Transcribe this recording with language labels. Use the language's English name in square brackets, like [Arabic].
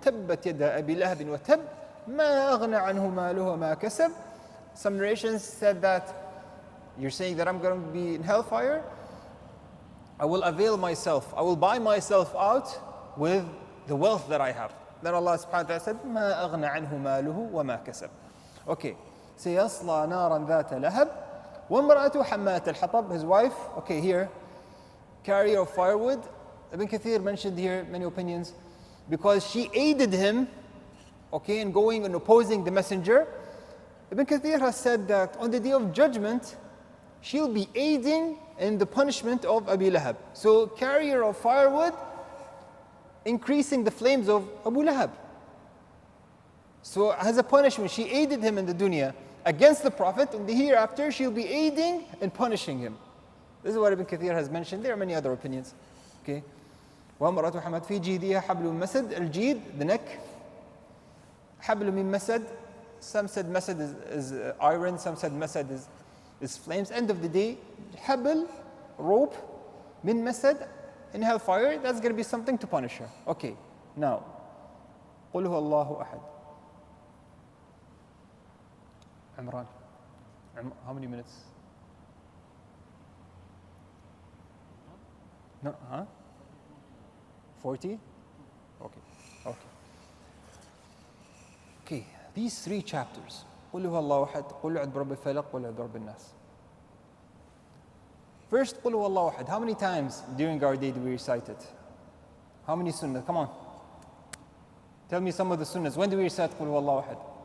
[Arabic] Tabbat yada abi lahabin wa tab. ما أغنى عنه ماله وما كسب. [English] Some narrations said that you're saying that I'm going to be in hellfire. I will avail myself. I will buy myself out with the wealth that I have. Then Allah subhanahu wa ta'ala said, [Arabic] ما أغنى عنه ماله وما كسب. [English] Okay. [Arabic] سيصلى نارا ذات لهب وامرأته حمالة الحطب. [English] His wife, okay, here, carrier of firewood. Ibn Kathir mentioned here many opinions because she aided him, in going and opposing the messenger. Ibn Kathir has said that on the day of judgment, she'll be aiding in the punishment of Abi Lahab. So, carrier of firewood, increasing the flames of Abu Lahab. So, as a punishment, she aided him in the dunya against the Prophet. In the hereafter, she'll be aiding and punishing him. This is what Ibn Kathir has mentioned. There are many other opinions. [Arabic] Okay. وَامْرَأَةُ حَمَدْ فِي جِيدِهَا حَبْلٌ مَسَدْ. [English] Al-Jeed, the neck. [Arabic] حبل من مسد. [English] Some said masad is iron, some said masad is flames. End of the day, habl, rope, min masad, in hellfire, that's going to be something to punish her. Okay, now, [Arabic] قُلْ هُوَ اللَّهُ أَحَدٌ. [English] Imran, how many minutes? No, 40? Okay, okay. Okay, these three chapters, [Arabic] قُلْ هُوَ اللَّهُ أَحَدٌ, قُلْ أَعُوذُ بِرَبِّ الْفَلَقِ, قُلْ أَعُوذُ بِرَبِّ النَّاسِ. [English] First, [Arabic] قُلْ هُوَ اللَّهُ أَحَدٌ. [English] How many times during our day do we recite it? How many sunnah? Come on. Tell me some of the sunnahs. When do we recite [Arabic] قُلْ هُوَ اللَّهُ أَحَدٌ?